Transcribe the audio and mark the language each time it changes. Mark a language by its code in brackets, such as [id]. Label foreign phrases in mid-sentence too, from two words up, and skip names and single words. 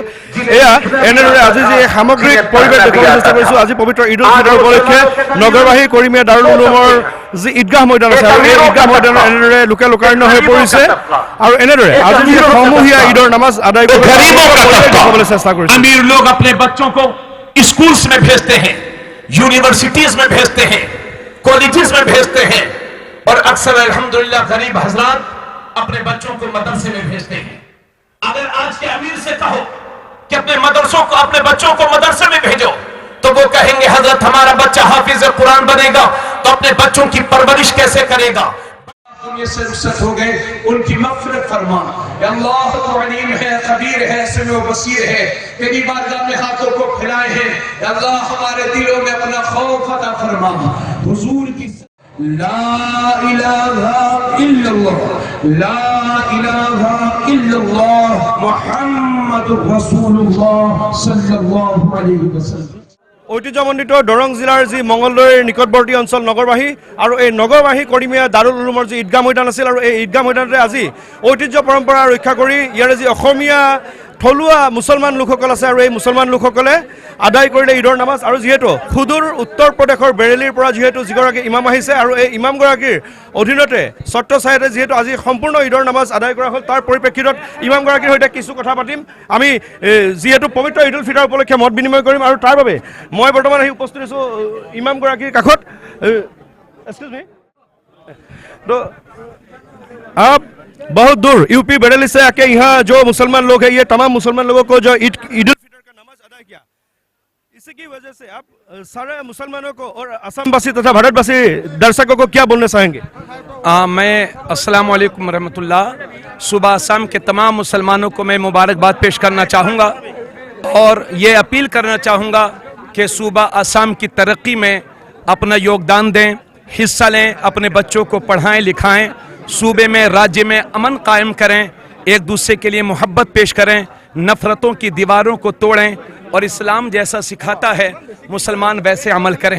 [as] এয়া এনেদৰে আজি যি সামগ্ৰিক পৰিৱেশ দেখুৱাবলৈ চেষ্টা কৰিছোঁ। আজি পবিত্ৰ ঈদ উল ফিতৰ উপলক্ষে নগৰবাহী কৰিমীয়া দাৰুল উলুমৰ যি ঈদগাহ ময়দান আছে আৰু এই ঈদগাহ ময়দানত এনেদৰে লোকে লোকাৰণ্য হৈ পৰিছে আৰু এনেদৰে আজি যি সমূহীয়া ঈদৰ নামাজ আদায় কৰি দেখুৱাবলৈ চেষ্টা কৰিছোঁ। [hi] अमीर लोग अपने बच्चों को स्कूल्स में भेजते हैं, यूनिवर्सिटीज में भेजते हैं, कॉलेजेस में भेजते हैं और अक्सर अल्हम्दुलिल्लाह गरीब हजरात अपने बच्चों को मदरसे में भेजते हैं। अगर आज के अमीर से कहो कि अपने बच्चों को मदरसे में भेजो तो वो कहेंगे हजरत हमारा बच्चा हाफिज कुरान बनेगा तो अपने बच्चों की परवरिश कैसे करेगा। दुनिया से रुखसत हो गए, उनकी मग़फ़िरत फरमा। या अल्लाह तो अलीम है, खबीर है, [ar] سميع بصير [hi] है। तेरी बारगाह में हाथों को फैलाए हैं। या अल्लाह हमारे दिलों में अपना खौफ अता फरमा। हुजूर की [ar] لا إله إلا الله، لا إله إلا الله محمد رسول الله صلى الله عليه وسلم. [as] ঐতিহ্যমণ্ডিত দৰং জিলাৰ যি মঙলদৈৰ নিকটৱৰ্তী অঞ্চল নগৰবাহী আৰু এই নগৰবাহী কৰিমীয়া দাৰুল উলুমৰ যি ঈদগাহ ময়দান আছিল আৰু এই ঈদগাহ ময়দানতে আজি ঐতিহ্য পৰম্পৰা ৰক্ষা কৰি ইয়াৰে যি অসমীয়া থলুৱা মুছলমান লোকসকল আছে আৰু এই মুছলমান লোকসকলে আদায় কৰিলে ঈদৰ নামাজ। আৰু যিহেতু সুদূৰ উত্তৰ প্ৰদেশৰ বেৰেলীৰ পৰা যিহেতু যিগৰাকী ইমাম আহিছে আৰু এই ইমামগৰাকীৰ অধীনতে ছত্ৰ ছায়াতে যিহেতু আজি সম্পূৰ্ণ ঈদৰ নামাজ আদায় কৰা হ'ল, তাৰ পৰিপ্ৰেক্ষিতত ইমামগৰাকীৰ সৈতে কিছু কথা পাতিম। আমি যিহেতু পবিত্ৰ ঈদ উল ফিতৰ উপলক্ষে মত বিনিময় কৰিম আৰু তাৰ বাবে মই বৰ্তমান আহি উপস্থিত হৈছোঁ ইমামগৰাকীৰ কাষত। [en] excuse me, [hi] তো आप बहुत दूर यूपी बरेली से आके यहाँ जो मुसलमान लोग हैं, ये तमाम मुसलमान लोगों को जो ईद उल फितर का नमाज अदा किया, इसी की वजह से आप सारे मुसलमानों को और असमवासी तथा भारतवासी दर्शकों को क्या बोलना चाहेंगे? मैं [ar] السلام عليكم رحمة الله, [hi] सुबह शाम के तमाम मुसलमानों को मैं मुबारकबाद पेश करना चाहूँगा और ये अपील करना चाहूँगा कि सूबा असम की तरक्की में अपना योगदान दें, हिस्सा लें, अपने बच्चों को पढ़ाएं लिखाएं, सूबे में राज्य में अमन कायम करें, एक दूसरे के लिए मोहब्बत पेश करें, नफ़रतों की दीवारों को तोड़ें और इस्लाम जैसा सिखाता है मुसलमान वैसे अमल करें।